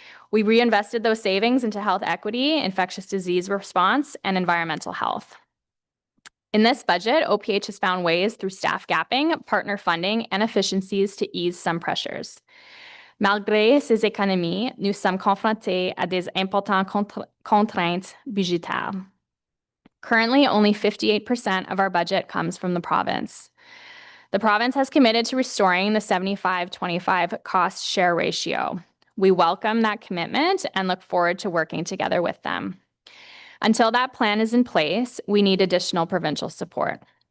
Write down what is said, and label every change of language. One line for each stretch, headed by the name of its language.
English: We reinvested those savings into health equity, infectious disease response, and environmental health. In this budget, OPH has found ways through staff gapping, partner funding, and efficiencies to ease some pressures.
French: Malgré ces économies, nous sommes confrontés à des importantes contraintes budgétaires.
English: Currently, only 58% of our budget comes from the province. The province has committed to restoring the 75-25 cost share ratio. We welcome that commitment and look forward to working together with them. Until that plan is in place, we need additional provincial support.